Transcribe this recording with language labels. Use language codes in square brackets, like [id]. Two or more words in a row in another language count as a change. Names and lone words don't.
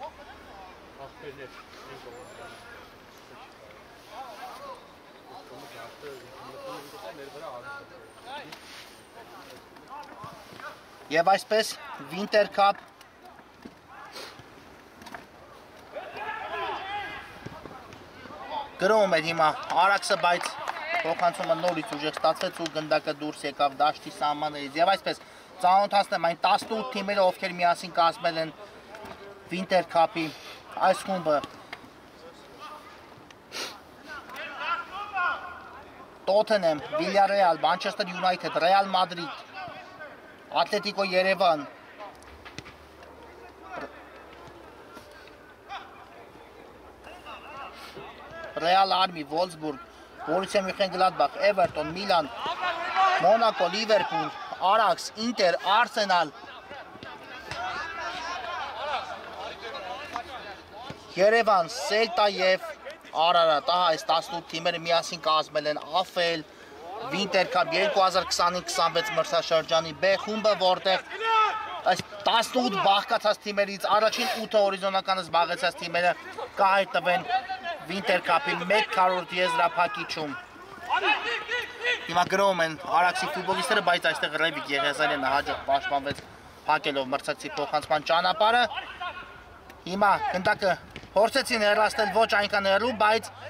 [hy] Եվ այսպես Winter Cup գրում էր հիմա Ajax-ը, բայց փոխանցումը նորից ուժեղ ստացվեց ու գնդակը դուրս եկավ դաշտի սահմաններից։ Եվ այսպես ծանոթացնեմ այն 18 թիմերը, ովքեր միասին կազմել են Winter Cup-ի այս խումբը։ Tottenham, Villarreal, Manchester United, Real Madrid, Atletico Yerevan, Real Army, Wolfsburg, Borussia Mönchengladbach, Everton, Milan, Monaco, Liverpool, Ajax, Inter, Arsenal, Yerevan, Celta եւ Ararat, այս 18 թիմերը միասին կազմել են AFL Winter Cup 2025-26 մրցաշրջանի B խումբը, որտեղ այս 18 բաղկացած թիմերից առաջին 8 հորիզոնականը զբաղեցած թիմերը կհայտնվեն Winter Cup-ի 1/4 եզրափակիչում։ Հիմա գրում են Ajax-ի ֆուտբոլիստները, բայց այստեղ Ռևիկ Եղիազարյանը հաջող պաշտպանվեց փակելով մրցակցի փոխանցման ճանապարհը։ Հիմա գնդակը փորձեցին հեռացնել ոչ այնքան հեռու, բայց